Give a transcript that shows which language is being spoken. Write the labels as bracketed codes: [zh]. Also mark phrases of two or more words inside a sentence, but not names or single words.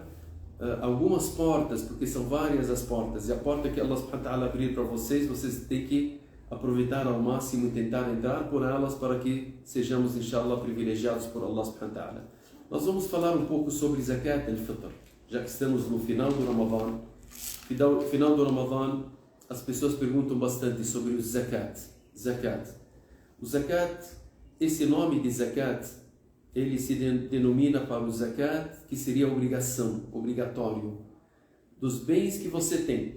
[pt] Algumas portas, porque são várias as portas, e a porta que Allah [ar] سبحانه وتعالى [pt] abrir para vocês têm que aproveitar ao máximo e tentar entrar por elas para que sejamos, inshallah, privilegiados por Allah [ar] سبحانه وتعالى. [pt] Nós vamos falar um pouco sobre Zakat al-Fitr, já que estamos no final do Ramadã. No final do Ramadã, as pessoas perguntam bastante sobre o Zakat. O Zakat, esse nome de Zakat, ele se denomina para o Zakat, que seria obrigação, obrigatório, dos bens que você tem.